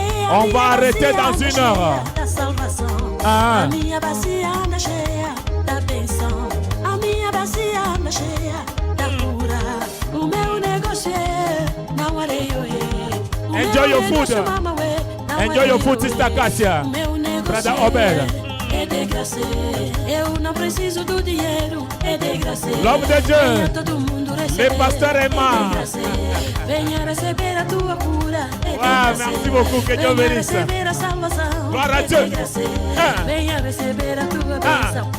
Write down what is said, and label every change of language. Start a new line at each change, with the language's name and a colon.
French: On va arrêter dans 1 heure.
Portuguese: A minha bacia anda cheia da bênção. A minha bacia anda cheia da cura. O meu negócio é não areio.
English: Enjoy your food. Enjoy your food, Sister Cassia. Brother Obed.
Portuguese: É de graça. Eu não preciso do dinheiro. É de graça.
French: L'homme de Dieu.
Portuguese: Todo mundo
French: le pasteur Emma.
Portuguese: Venha receber a tua cura.
French: Merci beaucoup, que Dieu bénisse. Gloire à Dieu.
Portuguese: Venha receber a tua bênção.